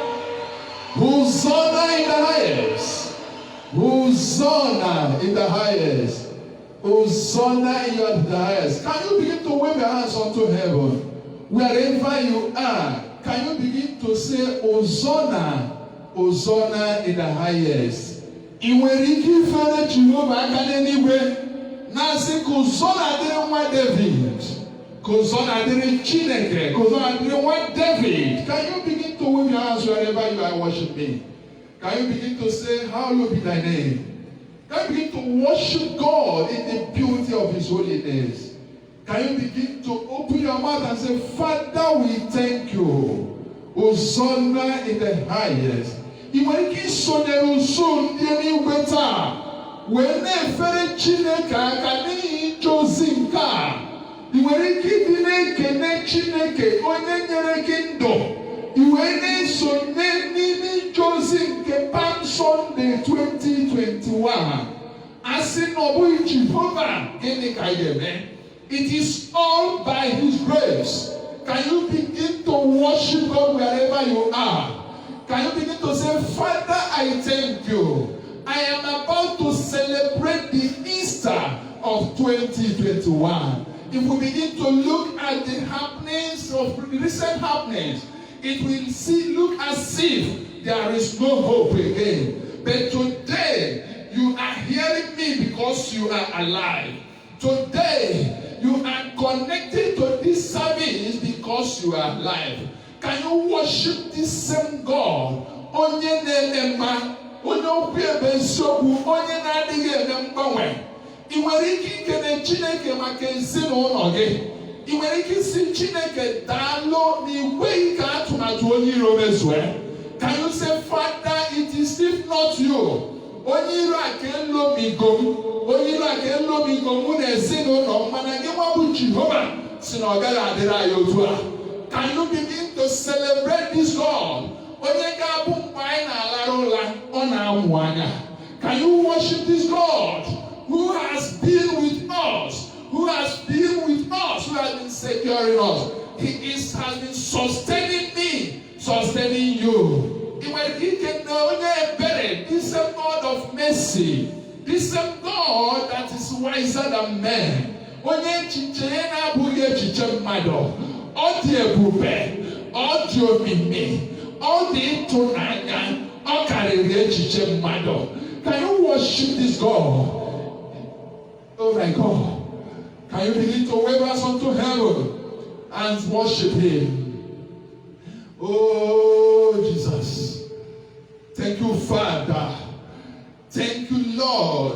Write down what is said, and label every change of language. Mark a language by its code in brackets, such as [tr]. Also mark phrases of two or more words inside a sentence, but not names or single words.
[en] Hosanna in the highest. Hosanna in the highest. Hosanna in the highest. Can you begin to wave your hands unto heaven? Wherever you are, can you begin to say Hosanna? Hosanna in the highest. [ig] Iwere ike ifere Jehova aka n'eluigwe na-asị ka Hosanna dịrị nwa David. Hosanna dịrị Chineke. Hosanna dịrị nwa David. [en] Can you begin to wave your hands wherever you are worshiping? Can you begin to say, hallowed be thy name? Can you begin to worship God in the beauty of his holiness? Can you begin to open your mouth and say, Father, we thank you. Hosanna in the highest. [ig] Iwe ike isonyere usu ndị eluigwe taa wee na-efere Chineke aka n'ihi ije ozi nke a. I nwere ike ịdị na-ekene Chineke onye nyere gị ndụ. I wee na-esonye n'ime ije ozi nke Palm Sunday 2021. Asị na ọ bụghị Jehova gịnị ka ga-eme? [en] It is all by his grace. Can you begin to worship God wherever you are? Can you begin to say, Father, I thank you. I am about to celebrate the Easter of 2021. If we begin to look at the happenings of recent happenings, it will look as if there is no hope again. But today, you are hearing me because you are alive. Today, you are connected to this service because you are alive. Can you worship this same God? [ig] Onye na-eme onye okwu ebe nsogbu, onye na-adịghị eme mgbanwe. I nwere ike ikele Chineke maka ezinụlọ gị. I nwere ike isi Chineke daalụ n'igwe ike atụmatụ onye iro mezue. [en] Can you say, Father, it is if not you? [ig] Onye iro aka elomigo m. Onye iro aka elomigo mụ na ezinụlọ m, mana gị nwa bụ Jehova si na ọ gaghị adịrị anyị otu a. [en] Can you begin to celebrate this God? [ig] Onye ga-abụ mgbe anyị na-alara ụla, ọ na-amụ anya. [en] Can you worship this God who has been with us, who has been with us, who has been securing us? He has been sustaining me, sustaining you. This same God of mercy, this same God that is wiser than men. [ig] Onye echiche na-abụghị echiche mmadụ. Ọ dị ebube, ọ dị omimi, ọ dị ịtụnanya, ọ karịrị echiche mmadụ. [en] Can you worship this God? Oh my God. Can you begin to wave us unto heaven and worship him? Oh Jesus. Thank you, Father. Thank you, Lord.